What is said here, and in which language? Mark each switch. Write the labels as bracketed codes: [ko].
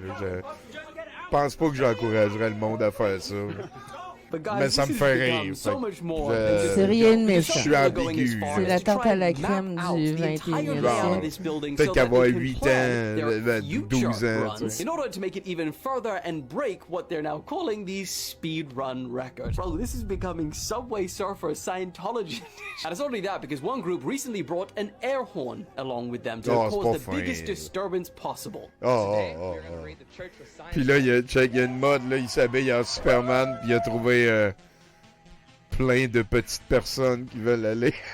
[fr] Je pense pas que j'encouragerais le monde à faire ça. Mais ça me fait rire. C'est rien de méchant. Je suis ambigu. C'est la tarte à la crème du 21e siècle. Peut-être qu'avoir 8 ans, 12 ans. [en] In order to make it even further and break what they're now calling the speedrun record. Bro, this is becoming Subway Surfer Scientology. And it's only that because one group recently brought an air horn along with them to cause the biggest disturbance possible. [fr] Puis là, il y a une mode, là, il s'habille en Superman, puis il a trouvé plein de petites personnes qui veulent aller.